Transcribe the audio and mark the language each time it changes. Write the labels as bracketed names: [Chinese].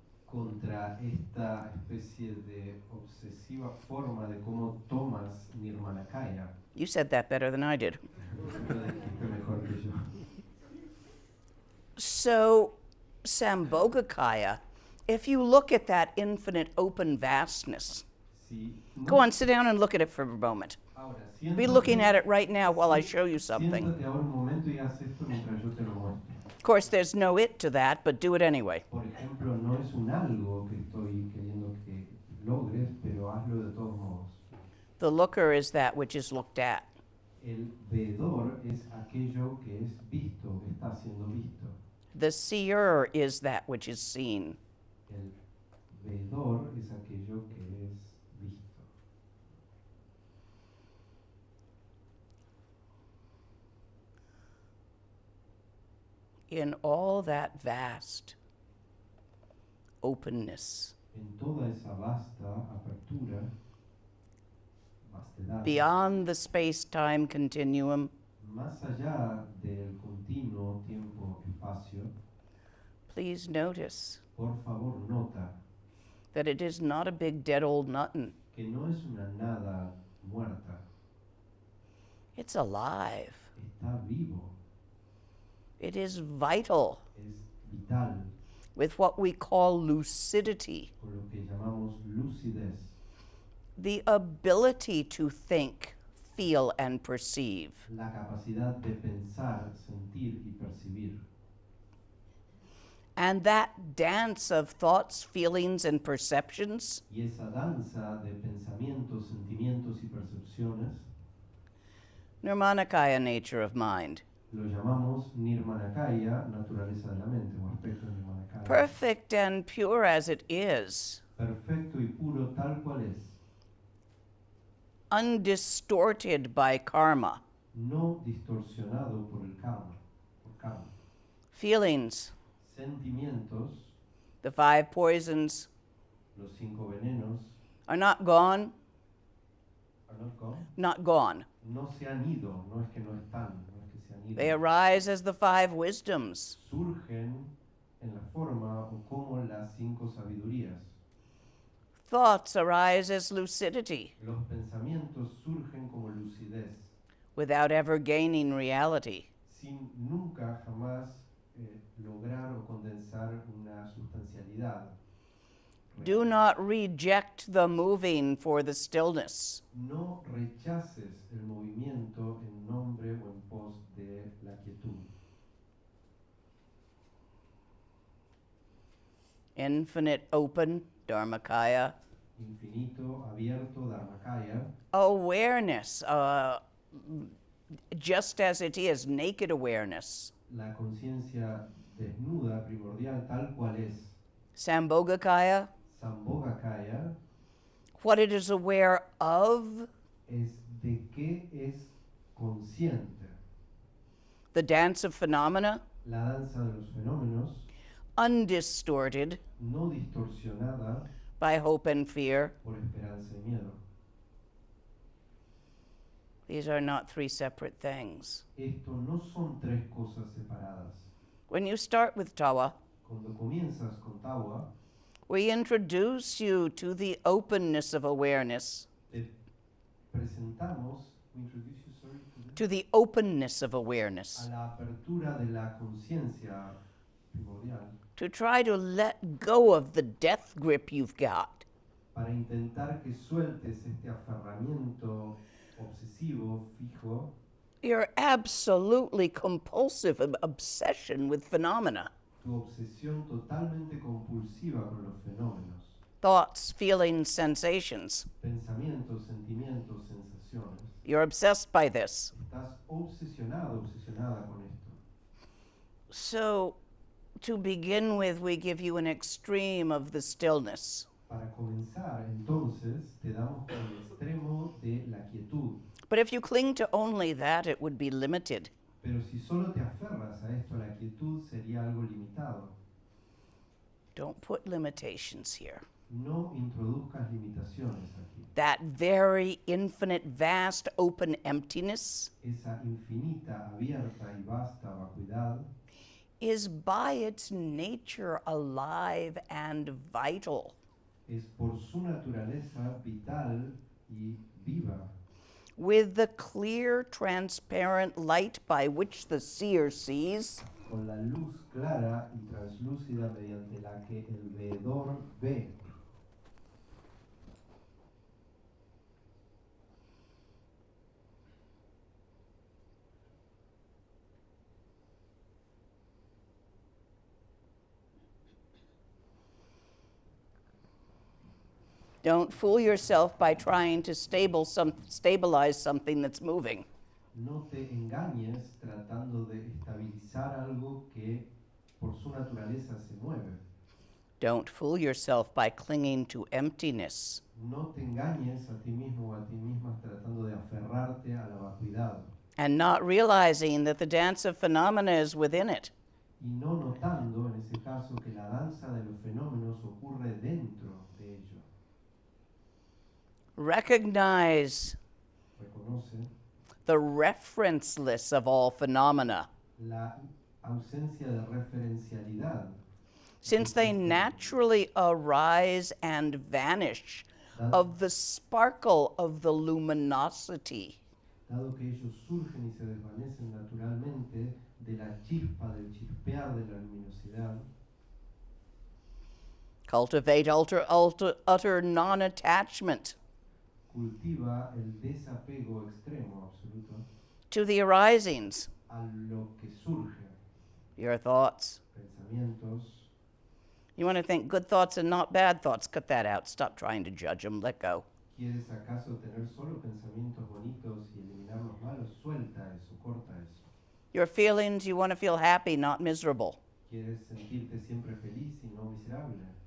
[Spanish] contra esta especie de obsesiva forma de cómo tomas Nirmanakaya. [English] You said that better than I did. [Spanish] Lo dijiste mejor que yo. [English] So, Sambhogakaya, if you look at that infinite open vastness, [Spanish] Si [English] go on, sit down and look at it for a moment. [Spanish] Ahora, [English] Be looking at it right now while I show you something. [Spanish] Siéntate ahora un momento y haz esto mientras yo te lo muestro. [English] Of course, there's no it to that, but do it anyway. [Spanish] Por ejemplo, no es un algo que estoy queriendo que logres, pero hazlo de todos modos. [English] The looker is that which is looked at. [Spanish] El veedor es aquello que es visto, que está siendo visto. [English] The seer is that which is seen. [Spanish] El veedor es aquello que es visto. [English] In all that vast openness, [Spanish] En toda esa vasta apertura, vastedad, [English] beyond the space-time continuum, [Spanish] más allá del continuo tiempo-espacio, [English] please notice [Spanish] por favor nota [English] that it is not a big dead old nothing. [Spanish] que no es una nada muerta, [English] It's alive. [Spanish] está vivo, [English] It is vital [Spanish] es vital, [English] with what we call lucidity, [Spanish] con lo que llamamos lucidez, [English] the ability to think, feel, and perceive. [Spanish] la capacidad de pensar, sentir y percibir. [English] And that dance of thoughts, feelings, and perceptions [Spanish] Y esa danza de pensamientos, sentimientos y percepciones [English] Nirmanakaya nature of mind. [Spanish] lo llamamos Nirmanakaya, naturaleza de la mente, o aspecto de Nirmanakaya. [English] Perfect and pure as it is, [Spanish] Perfecto y puro tal cual es, [English] undistorted by karma, [Spanish] no distorsionado por el karma, por karma. [English] feelings, [Spanish] Sentimientos, [English] the 5 poisons, [Spanish] los 5 venenos, [English] are not gone, are not gone. not gone. [Spanish] No se han ido, no es que no están, no es que se han ido. [English] They arise as the 5 wisdoms. [Spanish] Surgen en la forma o como las 5 sabidurías. [English] Thoughts arise as lucidity [Spanish] Los pensamientos surgen como lucidez, [English] without ever gaining reality. [Spanish] sin nunca jamás lograr o condensar una sustancialidad. [English] Do not reject the moving for the stillness. [Spanish] No rechaces el movimiento en nombre o en pos de la quietud. [English] Infinite open, Dharmakaya. [Spanish] Infinito, abierto, Dharmakaya. [English] Awareness, just as it is, naked awareness. [Spanish] La conciencia desnuda, primordial, tal cual es. [English] Sambhogakaya, [Spanish] Sambhogakaya [English] what it is aware of, [Spanish] es de qué es consciente. [English] the dance of phenomena, [Spanish] La danza de los fenómenos, [English] undistorted [Spanish] no distorsionada [English] by hope and fear. [Spanish] por esperanza y miedo. [English] These are not 3 separate things. [Spanish] Esto no son 3 cosas separadas. [English] When you start with Tawa, [Spanish] Cuando comienzas con Tawa, [English] we introduce you to the openness of awareness, [Spanish] te presentamos, [English] we introduce you, sorry, to the openness of awareness, [Spanish] a la apertura de la conciencia primordial [English] to try to let go of the death grip you've got. [Spanish] para intentar que sueltes este aferramiento obsesivo, fijo, [English] Your absolutely compulsive obsession with phenomena, [Spanish] tu obsesión totalmente compulsiva con los fenómenos, [English] thoughts, feelings, sensations. [Spanish] pensamientos, sentimientos, sensaciones. [English] You're obsessed by this. [Spanish] Estás obsesionado, obsesionada con esto. [English] So, to begin with, we give you an extreme of the stillness. [Spanish] Para comenzar, entonces, te damos el extremo de la quietud. [English] But if you cling to only that, it would be limited. [Spanish] Pero si solo te aferras a esto, la quietud sería algo limitado. [English] Don't put limitations here. [Spanish] No introduzcas limitaciones aquí. [English] That very infinite, vast, open emptiness [Spanish] Esa infinita, abierta y vasta vacuidad [English] is by its nature alive and vital. [Spanish] es por su naturaleza vital y viva, [English] With the clear, transparent light by which the seer sees, [Spanish] con la luz clara y translúcida mediante la que el veedor ve. [English] don't fool yourself by trying to stabilize something that's moving. [Spanish] No te engañes tratando de estabilizar algo que por su naturaleza se mueve. [English] Don't fool yourself by clinging to emptiness. [Spanish] No te engañes a ti mismo o a ti misma tratando de aferrarte a la vacuidad [English] And not realizing that the dance of phenomena is within it. [Spanish] y no notando en ese caso que la danza de los fenómenos ocurre dentro de ello. [English] Recognize [Spanish] Reconoce [English] the referenceless of all phenomena, [Spanish] la ausencia de referencialidad, [English] since they naturally arise and vanish of the sparkle of the luminosity. [Spanish] dado que ellos surgen y se desvanecen naturalmente de la chispa, del chispear de la luminosidad. [English] Cultivate utter non-attachment [Spanish] Cultiva el desapego extremo absoluto [English] to the arisings, [Spanish] a lo que surge, [English] your thoughts. [Spanish] pensamientos. [English] You want to think good thoughts and not bad thoughts, cut that out. Stop trying to judge them, let go. [Spanish] ¿Quieres acaso tener solo pensamientos bonitos y eliminar los malos? Suelta eso, corta eso. [English] Your feelings, you want to feel happy, not miserable. [Spanish] ¿Quieres sentirte siempre feliz y no miserable?